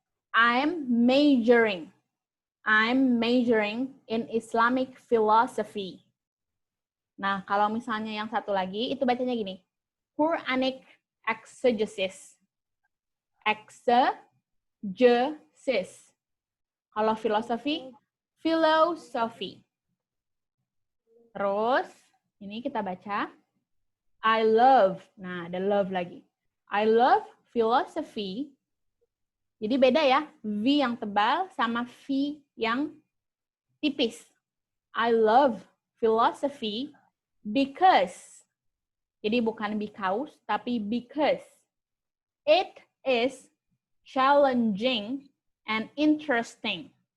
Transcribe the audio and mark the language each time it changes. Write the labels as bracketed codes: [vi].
[en] I'm majoring in Islamic philosophy. [id] Nah, kalau misalnya yang satu lagi, itu bacanya gini. [en] Quranic exegesis. Exegesis. [id] Kalau filosofi, Terus, ini kita baca. [en] I love. [id] Nah, ada love lagi. [en] I love philosophy. [id] Jadi beda ya. V yang tebal sama V yang tipis. [en] I love philosophy because. [id] Jadi bukan because, tapi because. [en] It is challenging and interesting.